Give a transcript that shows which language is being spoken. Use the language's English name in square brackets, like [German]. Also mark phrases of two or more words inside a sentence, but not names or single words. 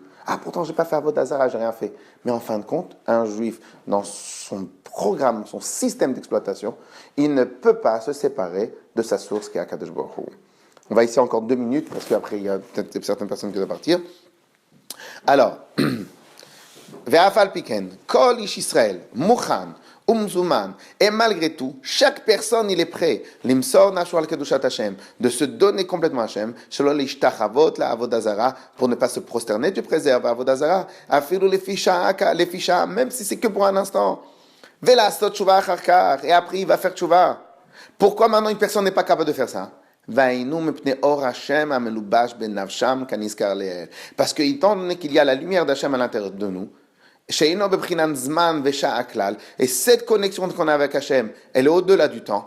[French] Ah pourtant, je n'ai pas fait [Hebrew] עבודה זרה, [French] je n'ai rien fait. Mais en fin de compte, un juif, dans son programme, son système d'exploitation, il ne peut pas se séparer de sa source qui est [Hebrew] הקדוש ברוך הוא. [French] On va ici encore 2 minutes, parce qu'après, il y a peut-être certaines personnes qui doivent partir. Alors, [Hebrew] ואף-על פי-כן כל איש ישראל מוכן ומזומן, [French] et malgré tout, chaque personne, il est prêt, [Hebrew] למסור נפשו על קדושת השם, [French] de se donner complètement à Hashem, [Hebrew] שלא להשתחוות ל עבודה זרה, [French] pour ne pas se prosterner, tu préserves [Hebrew] עבודה זרה, אפילו לפי-שעה, [French] même si c'est que pour un instant, [Hebrew] ולעשות תשובה אחר כך, [French] et après il va faire tshuva. Pourquoi maintenant une personne n'est pas capable de faire ça? Parce que étant donné qu'il y a la lumière d'Hachem à l'intérieur de nous, et cette connexion qu'on a avec Hachem, elle est au-delà du temps.